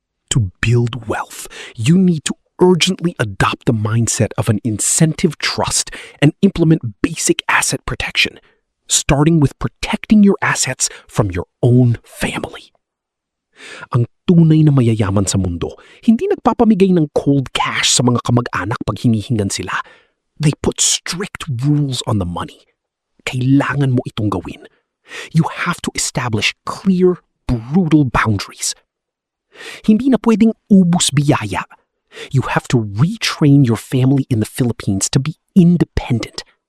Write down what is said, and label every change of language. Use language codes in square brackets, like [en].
[en] To build wealth, you need to urgently adopt the mindset of an incentive trust and implement basic asset protection, starting with protecting your assets from your own family. [tl] Ang tunay na mayayaman sa mundo, hindi nagpapamigay ng cold cash sa mga kamag-anak pag hinihingan sila. [en] They put strict rules on the money. [tl] Kailangan mo itong gawin. [en] You have to establish clear, brutal boundaries. [tl] Hindi na pwedeng ubus biyaya. [en] You have to retrain your family in the Philippines to be independent.